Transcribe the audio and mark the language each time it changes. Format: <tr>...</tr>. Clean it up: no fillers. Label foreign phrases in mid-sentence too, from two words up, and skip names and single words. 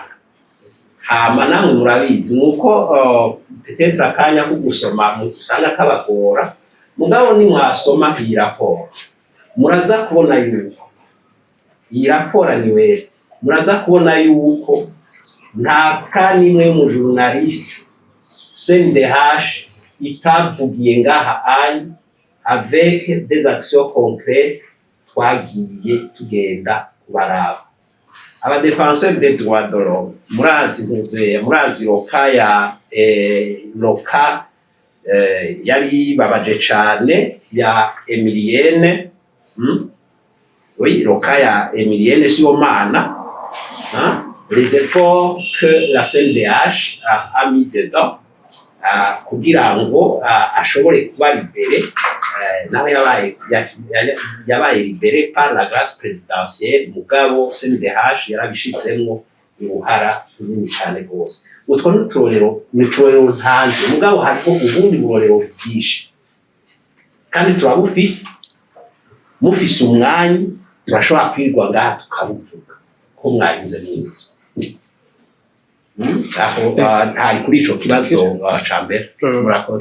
<rn>Hama namwe murabizi nuko peut-être akanya ko gusoma usanga kabagora mugabo ni mwasoma iyi raporo muraza kubona yuko iyi raporo niwe muraza kubona yuko nta kanimwe mu journaliste CNDH itavugiye ngaha anye</rn> <fr>avec des actions concrètes</fr> <rn>twagiye tugenda kubaraba aba</rn> <fr>défenseurs des droits de l'homme</fr> <rn>murazi loka yari babaje cane ya Emilienne oui loka ya Emilienne Sibomana</rn> <fr>les efforts que la CNDH a mis dedans</fr> <rn>kugira ngo ashobore kuba libéré naho yabaye</rn> <fr>libéré par la grâce présidentielle</fr> <rn>mugabo CNDH yarabishitsemo uruhara runini cyane rwose utwo n'uturorero ntanze mugabo hariko ubundi burorero bwinshi kandi turabufise mufise umwanya turashobora kwirwa ngaha tukabuvuga ko mwarinze neza ntari kuri ico kibazo ca mbere murakoze.</rn>